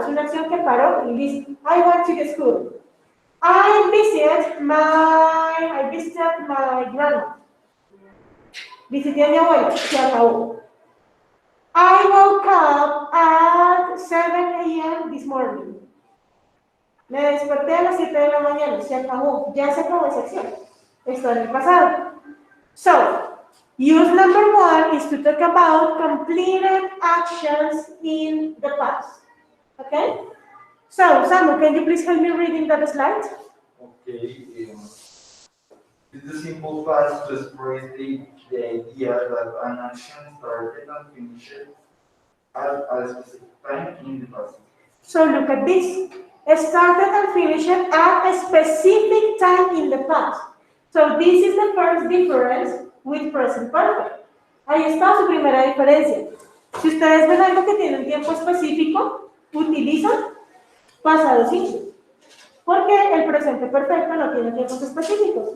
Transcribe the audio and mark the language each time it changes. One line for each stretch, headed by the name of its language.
Spanish: Es una acción que paró y listo.
English: I went to the school. I visited my grandma.
Spanish: Visité a mi abuela, se acabó.
English: I woke up at 7 a.m. this morning.
Spanish: Me desperté a las 7 de la mañana, se acabó, ya se acabó esa acción. Está en el pasado.
English: So, use number 1 is to talk about completed actions in the past. Okay? So, Samu, can you please help me reading that slide? Okay. It's the simple past to express the idea that an action started and finished at a specific time in the past. So look at this. It started and finished at a specific time in the past. So this is the first difference with present perfect.
Spanish: Ahí está su primera diferencia. Si ustedes ven algo que tiene un tiempo específico, utilizan pasado simple. Porque el presente perfecto no tiene tiempos específicos.